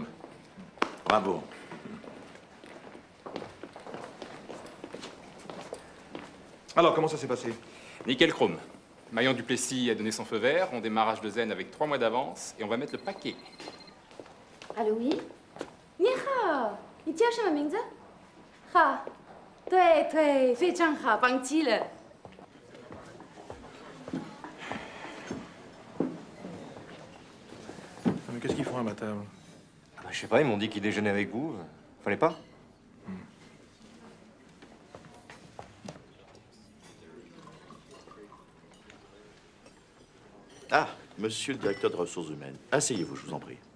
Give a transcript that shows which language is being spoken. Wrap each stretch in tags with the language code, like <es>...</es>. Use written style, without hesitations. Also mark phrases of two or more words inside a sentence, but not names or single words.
<fr>Bravo. Alors, comment ça s'est passé? Nickel chrome. Maillon du Plessis a donné son feu vert, on démarre H2N avec 3 mois d'avance et on va mettre le paquet. Allô, oui?</fr> <zh>你好，你叫什么名字？好，对对，非常好，忘记了。</zh> <fr>Mais qu'est-ce qu'ils font à ma table? Ah bah, je sais pas, ils m'ont dit qu'ils déjeunaient avec vous. Fallait pas? Ah, monsieur le directeur de ressources humaines, asseyez-vous, je vous en prie.</fr>